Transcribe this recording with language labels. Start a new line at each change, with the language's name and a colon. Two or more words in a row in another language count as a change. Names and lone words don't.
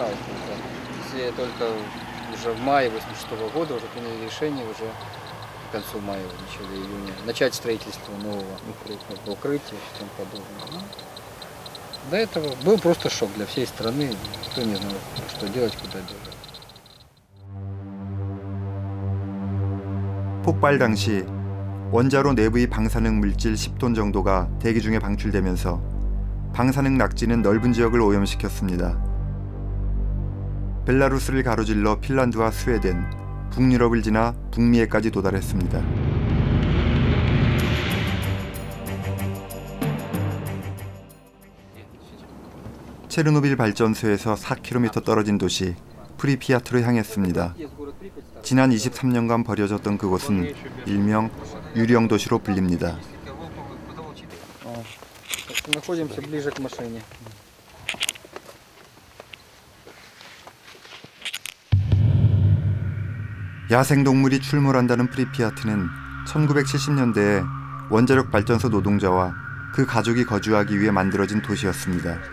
Russian: Если только уже в мае 1986 года уже приняли решение уже к концу мая, в начале июня начать строительство нового укрытия и тому подобное. Ну, до этого был просто шок для всей страны, никто не знал, что делать, куда бежать.
Korean: 폭발 당시 원자로 내부의 방사능 물질 10톤 정도가 대기 중에 방출되면서 방사능 낙지는 넓은 지역을 오염시켰습니다. 벨라루스를 가로질러 핀란드와 스웨덴, 북유럽을 지나 북미에까지 도달했습니다. 체르노빌 발전소에서 4km 떨어진 도시 프리피아트로 향했습니다. 지난 23년간 버려졌던 그곳은 일명 유령 도시로 불립니다.
Russian: Находимся ближе к машине.
Korean: 야생동물이 출몰한다는 프리피아트는 1970년대에 원자력 발전소 노동자와 그 가족이 거주하기 위해 만들어진 도시였습니다.